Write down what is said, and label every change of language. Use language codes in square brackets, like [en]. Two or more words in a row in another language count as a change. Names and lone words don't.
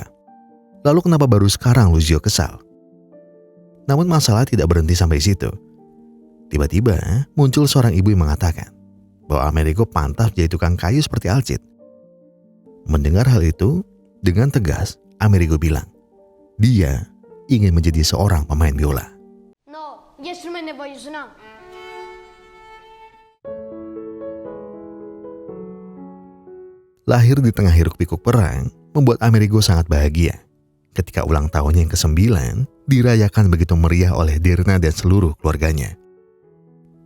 [id] Lalu kenapa baru sekarang Luzio kesal? Namun masalah tidak berhenti sampai situ. Tiba-tiba muncul seorang ibu yang mengatakan bahwa Amerigo pantas jadi tukang kayu seperti Alcid. Mendengar hal itu, dengan tegas Amerigo bilang, dia ingin menjadi seorang pemain biola. [it] No, gli strumenti voglio suonare. [id] Lahir di tengah hiruk-pikuk perang, membuat Amerigo sangat bahagia ketika ulang tahunnya yang ke-9 dirayakan begitu meriah oleh Dirna dan seluruh keluarganya.